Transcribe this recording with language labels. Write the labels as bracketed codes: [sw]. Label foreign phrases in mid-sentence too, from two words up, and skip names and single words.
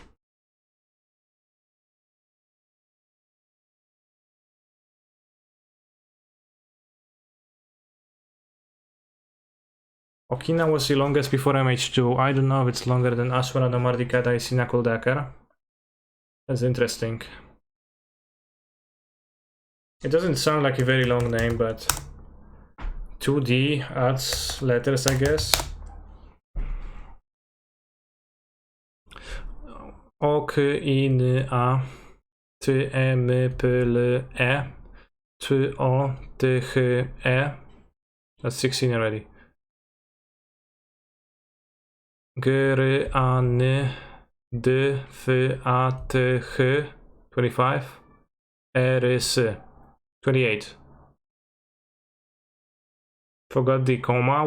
[en] Okina was the longest before MH2. I don't know if it's longer than Aswara no Mardikata Isinakul Dakar. That's interesting. It doesn't sound like a very long name, but 2D adds letters, I guess. O, K, I, N, A, T, E, M, P, L, E, T, O, T, H, E. That's 16 already. G, R, A, N, D, F, A, T, H, 25. E, R, S, 28. Forgot the comma.